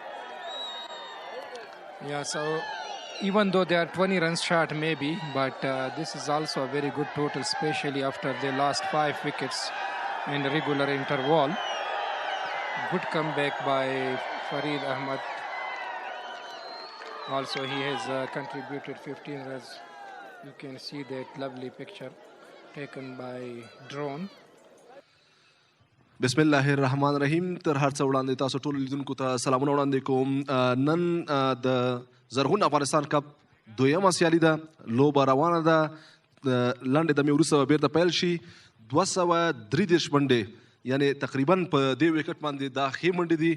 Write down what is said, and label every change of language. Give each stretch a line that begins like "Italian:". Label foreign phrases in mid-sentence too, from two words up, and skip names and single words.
English: Yeah, so even though they are 20 runs short maybe, but this is also a very good total, especially after they lost 5 wickets in regular interval. Good comeback by Farid Ahmed. Also he has contributed 15 runs. You can see that lovely picture taken by drone.
Arabic: بسم الله الرحمن الرحیم.
Pashto: تر هر څه وړاندې تاسو ټول لیدونکو ته سلامونه وړاندې کوم. نن د زرغون افغانستان کپ دویمه سیالي ده، لوبه روانه ده. لنډې دمې وروسته به بیرته پیل شي. 233 منډې یعنې تقریبا په دې وکټ باندې دا ښې منډې دي.